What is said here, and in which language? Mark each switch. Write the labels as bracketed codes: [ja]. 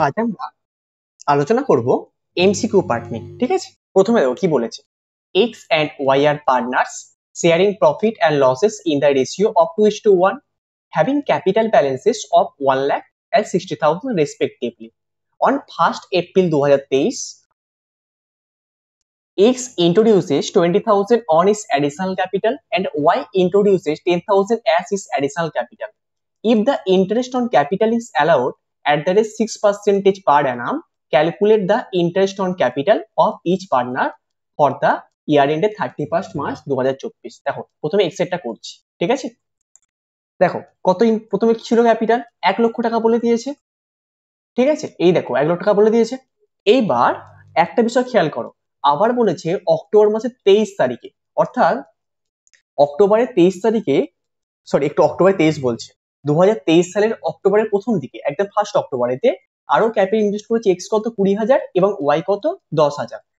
[bn] আজ আমরা আলোচনা করব এমসিকিউ পার্ট নিয়ে। ঠিক আছে, প্রথমে দেখো কি বলেছে। [en] X and Y are partners sharing profit and losses in the ratio of 2:1, having capital balances of 1 lakh and 60,000 respectively. On 1st April 2023, X introduces 20,000 on its additional capital and Y introduces 10,000 as its additional capital. If the interest on capital is allowed at the rate 6% per annum, calculate the interest on capital of each partner for the year ended 31st March 2024. [bn] দেখো প্রথমে এক্সেটটা করছি। ঠিক আছে, দেখো প্রথমে কি ছিল capital 1 লক্ষ টাকা বলে দিয়েছে। ঠিক আছে, এই দেখো 1 লক্ষ টাকা বলে দিয়েছে। এইবার একটা বিষয় খেয়াল করো, আবার বলেছে অক্টোবর মাসের 23 তারিখে, অর্থাৎ অক্টোবরের 23 তারিখে, সরি একটু অক্টোবর 23 বলছে, 2023 সালের অক্টোবরের প্রথম দিকে একদম ফার্স্ট অক্টোবরেতে আরো ক্যাপিটাল ইনভেস্ট করেছে এক্স কত 20,000 এবং ওয়াই কত 10,000।